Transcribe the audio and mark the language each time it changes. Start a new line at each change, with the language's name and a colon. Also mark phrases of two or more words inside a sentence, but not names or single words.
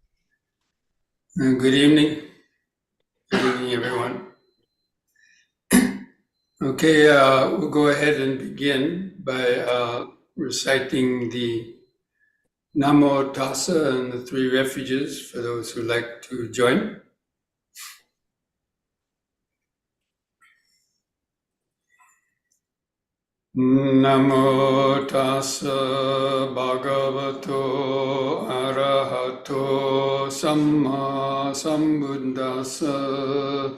English: Good evening. Good evening, everyone. Okay, we'll go ahead and begin by reciting the Namo Tassa and the three refuges for those who like to join.
Pali: Namo tassa bhagavato arahato samma sambuddhassa.